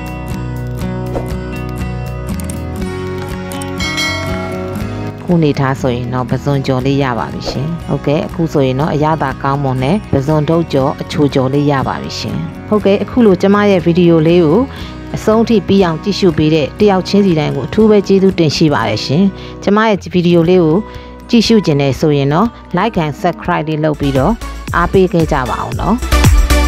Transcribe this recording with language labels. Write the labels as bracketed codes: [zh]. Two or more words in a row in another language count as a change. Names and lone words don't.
[my] ခုနေထားဆိုရင်တော့ပဇွန်ကြော်လေးရပါပြီရှင်ဟုတ်ကဲ့အခုဆိုရင်တော့အရသာကောင်းမွန်တဲ့ပဇွန်တုပ်ကြော်အချိုကြော်လေးရပါပြီရှင်ဟုတ်ကဲ့အခုလိုကျမရဲ့ဗီဒီယိုလေးကိုအဆုံးထိပြီးအောင်ကြည့်ရှုပေးတဲ့တယောက်ချင်းစီတိုင်းကိုအထူးပဲကျေးဇူးတင်ရှိပါတယ်ရှင်ကျမရဲ့ဗီဒီယိုလေးကိုကြည့်ရှုခြင်းနဲ့ဆိုရင်တော့ [en] like and subscribe [my] လေးလုပ်ပြီးတော့အားပေးခဲ့ကြပါအောင်နော်